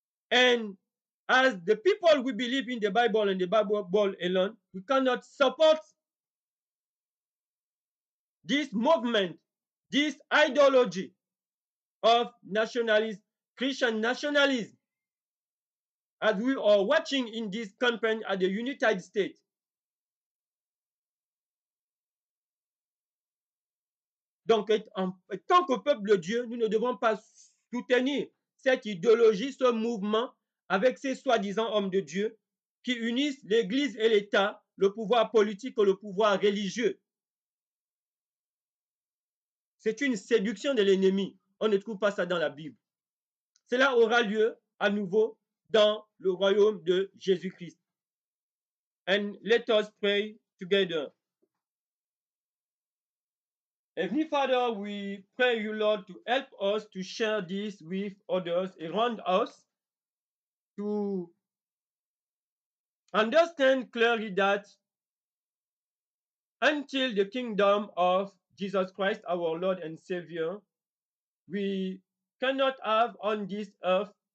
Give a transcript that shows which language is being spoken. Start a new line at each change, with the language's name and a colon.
English: And as the people we believe in the Bible and the Bible alone, we cannot support this movement, this ideology of nationalism, Christian nationalism, as we are watching in this campaign at the United States.
French: Donc, en tant que peuple de Dieu, nous ne devons pas soutenir cette idéologie, ce mouvement, avec ces soi-disant hommes de Dieu qui unissent l'Église et l'État, le pouvoir politique et le pouvoir religieux. C'est une séduction de l'ennemi. On ne trouve pas ça dans la Bible. Cela aura lieu à nouveau dans le royaume de Jésus-Christ.
English: And let us pray together. Heavenly Father, we pray you, Lord, to help us to share this with others around us, to understand clearly that until the kingdom of Jesus Christ, our Lord and Savior, we cannot have on this earth